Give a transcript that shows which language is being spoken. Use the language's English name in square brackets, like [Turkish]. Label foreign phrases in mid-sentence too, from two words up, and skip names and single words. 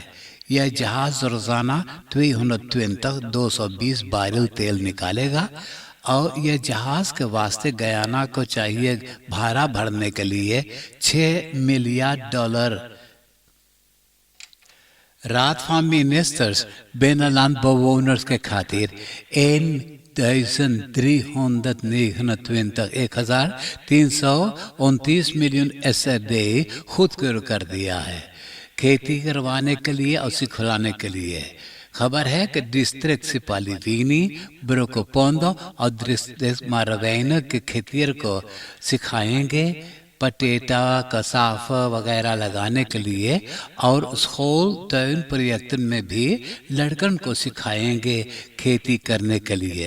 [Caribbean Hindustani] यह जहाज रोजाना 220 बैरल तेल निकालेगा और यह जहाज के वास्ते गयाना को चाहिए भाड़ा भरने के लिए $6 मिलियन। रात [Dutch] van ministers binnenland bewoners [Caribbean Hindustani] के खातिर 1329 मिलियन SRD खुद कर दिया है, खेती करवाने के लिए और सिखलाने के लिए। खबर है कि डिस्ट्रिक्ट सिपालीवीनी ब्रोकोपोंडो और डिस्ट्रिक्ट मारवेन के खेतियर को सिखाएंगे पटेटा कसाफा वगैरह लगाने के लिए और [Dutch] school tuin project [Caribbean Hindustani] में भी लड़कन को सिखाएंगे खेती करने के लिए।